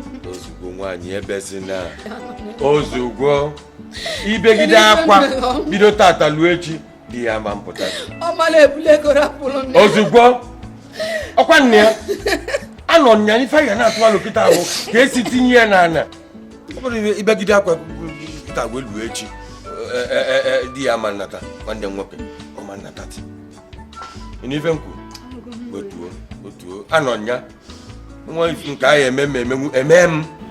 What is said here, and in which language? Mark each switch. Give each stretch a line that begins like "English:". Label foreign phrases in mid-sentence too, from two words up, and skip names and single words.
Igbo: Ozugbo nwaanyị ebe si na, ozugbo ibegide akwa, bido tata luo echi, di ya ama mpụta. Ọ mala ebule ego rapụrụ nne. Ozugbo, ọkwa nne ya, anọ nnya ife ya na-atụ alụ kịta ahụ, ka esi tinye ya n'ana. Ọ bụrụ ibe-, ibegide akwa, kịta wee luo echi, e, e, e, e, di ya ama nnata, nwanne m nwoke, ọ ma nnata ti. Ị nụ ife m kwuru? Wetuo, wetuo, anọ nya. Nwa ife nke ahụ eme m, emenwu, eme m.